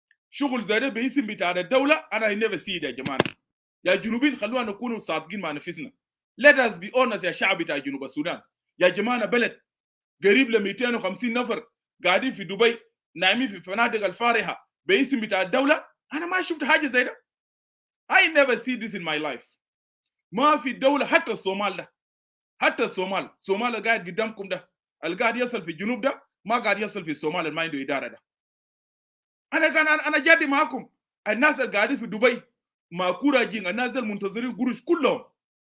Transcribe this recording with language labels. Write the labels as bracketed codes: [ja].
[ar] شغل زي ده باسم بتاع الدوله انا [en] I never see it. [ar] يا جماعه يا جنوبين خلونا نكون صادقين مع نفسنا. [en] let us be honest [ar] يا شعب بتاع جنوب السودان. يا جماعه بلد قريب ل 250 نفر قاعدين في دبي نايمين في فنادق الفارهه باسم بتاع الدوله. انا ما شفت حاجه زي ده. [en] I never see this in my life. [ar] ما في الدوله حتى الصومال ده، حتى الصومال قاعد قدامكم ده القاعد يصل في الجنوب ده ما قاعد يصل في الصومال اللي ما عنده اداره ده. انا جادي معاكم. الناس اللي قاعدين في دبي ما كوراجين، الناس المنتظرين قروش كلهم.